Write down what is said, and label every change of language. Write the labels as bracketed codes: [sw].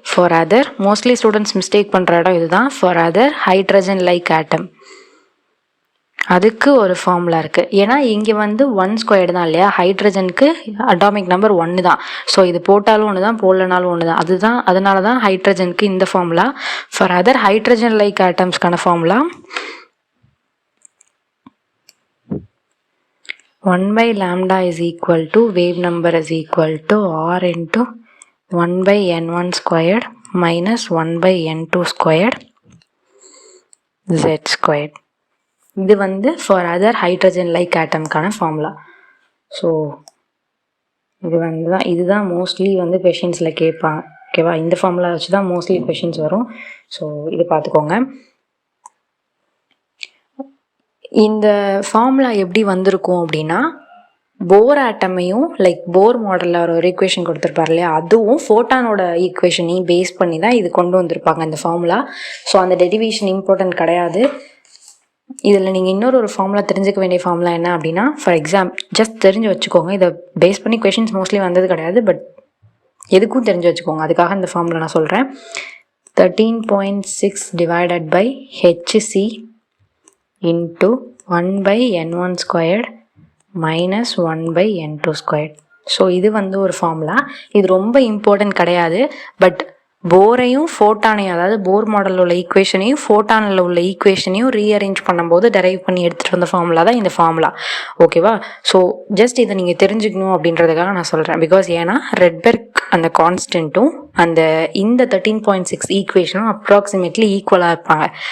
[ta] For other mostly students mistake பண்ணுற இடம் இதுதான். ஃபார் அதர் ஹைட்ரஜன் லைக் ஆட்டம் அதுக்கு ஒரு ஃபார்முலா இருக்குது. ஏன்னா இங்கே வந்து 1² தான் இல்லையா, ஹைட்ரஜனுக்கு அட்டாமிக் நம்பர் 1 தான். ஸோ இது போட்டாலும் ஒன்று தான், போடலனாலும் ஒன்று தான். அதனால தான் ஹைட்ரஜனுக்கு இந்த formula. [en] For other hydrogen like ஆட்டம்ஸ்க்கான formula 1/λ is equal to wave number is equal to r into 1/n1 squared minus 1/n2 squared z squared. [ta] இது வந்து for other hydrogen like ஆட்டம்கான formula. So இது வந்து தான், இதுதான் மோஸ்ட்லி வந்து கொஷின்ஸில் கேட்பாங்க. ஓகேவா, இந்த ஃபார்முலா வச்சு தான் மோஸ்ட்லி கொஷின்ஸ் வரும். ஸோ இது பார்த்துக்கோங்க. இந்த ஃபார்முலா எப்படி வந்திருக்கும் அப்படின்னா, போர் ஆட்டமையும் லைக் போர் மாடலில் ஒரு ஈக்குவேஷன் கொடுத்துருப்பார் இல்லையா, அதுவும் ஃபோட்டானோட ஈக்குவேஷனையும் பேஸ் பண்ணி தான் இது கொண்டு வந்திருப்பாங்க இந்த ஃபார்முலா. ஸோ அந்த டெரிவேஷன் இம்பார்ட்டன்ட் கிடையாது. இதில் நீங்கள் இன்னொரு ஃபார்முலா தெரிஞ்சுக்க வேண்டிய ஃபார்முலா என்ன அப்படின்னா, ஃபார் ஜஸ்ட் தெரிஞ்சு வச்சுக்கோங்க. இதை பேஸ் பண்ணி கொஷின்ஸ் மோஸ்ட்லி வந்தது கிடையாது, பட் எதுக்கும் தெரிஞ்சு வச்சுக்கோங்க. அதுக்காக இந்த ஃபார்முலா நான் சொல்கிறேன். [en] 13.6 divided by HC into 1/n1 squared minus 1/n2 squared. [ta] So இது வந்து ஒரு ஃபார்முலா. இது ரொம்ப இம்பார்ட்டன்ட் கிடையாது, பட் போரையும் ஃபோட்டானையும், அதாவது போர் மாடலில் உள்ள ஈக்குவேஷனையும் ஃபோட்டானில் உள்ள ஈக்குவேஷனையும் ரீஅரேஞ்ச் பண்ணும்போது டெரைவ் பண்ணி எடுத்துகிட்டு வந்த ஃபார்முலா தான் இந்த ஃபார்முலா. ஓகேவா, ஸோ ஜஸ்ட் இதை நீங்கள் தெரிஞ்சுக்கணும் அப்படின்றதுக்காக நான் சொல்கிறேன். பிகாஸ் ஏன்னா ரெட்பெர்க் அந்த கான்ஸ்டன்ட்டும் இந்த 13.6 ஈக்குவேஷனும் அப்ராக்சிமேட்லி ஈக்குவலாக இருப்பாங்க.